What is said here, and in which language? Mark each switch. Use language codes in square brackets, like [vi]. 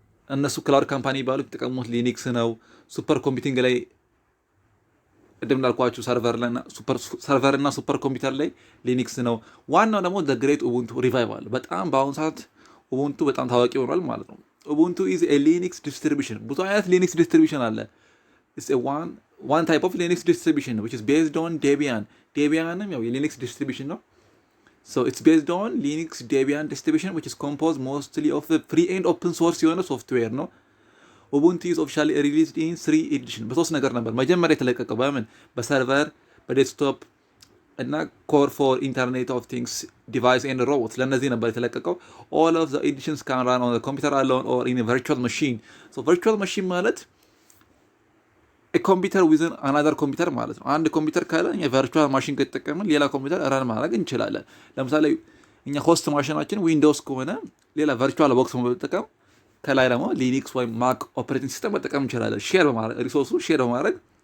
[am] እነሱ ክላውድ ካምፓኒ የሚባሉት የተጠቀሙት ሊኒክስ ነው። ሱፐር ኮምፒውቲንግ ላይ ቅድም እንዳልኳችሁ ሰርቨር እና ሱፐር ኮምፒውተር ላይ ሊኒክስ ነው። ዋናው ደግሞ [en] ዘ ግሬት ኡቡንቱ ሪቫይቫል። [am] በጣም በአሁኑ ሰዓት ኡቡንቱ በጣም ታዋቂ ሆኗል ማለት ነው። [en] ኡቡንቱ ኢዝ ኤ ሊኒክስ ዲስትሪቢሽን። [am] ብዙ አይነት ሊኒክስ ዲስትሪቢሽን አለ። [en] ኢትስ ኤ one type of Linux distribution which is based on Debian. [am] Debian ያው የሊኒክስ ዲስትሪቢሽን ነው። [en] So it's based on Linux Debian distribution which is composed mostly of the free and open source [am] የሆነ ሶፍትዌር ነው። [en] ኡቡንቱ is officially released in 3 edition። [am] በሶስት ነገር ነበር መጀመሪያ የተለቀቀው። በምን? በሰርቨር፣ በዴስክቶፕ እና [en] ኮር ፎር ኢንተርኔት ኦፍ ቲንግስ ዲቫይስ ኤንድ ሮቦትስ [am] ለእነዚህ ነበር የተለቀቀው። [en] all of the editions can run on the computer alone or in a virtual machine. [am] So virtual machine ማለት [en] ኮምፒውተር ዊዝን አናዘር ኮምፒውተር [am] ማለት ነው። አንድ ኮምፒውተር ካለ እኛ ቨርቹዋል ማሽን ከተጠቀምን ሌላ ኮምፒውተር ረን ማድረግ እንችላለን። ለምሳሌ እኛ ሆስት ማሽናችን ዊንዶውስ ከሆነ ሌላ ቨርቹዋል ቦክስ በመጠቀም ከላይ ደግሞ ሊኒክስ ወይም ማክ ኦፕሬቲንግ ሲስተም መጠቀም እንችላለን። ሼር በማድረግ ሪሶርሱ ሼር በማድረግ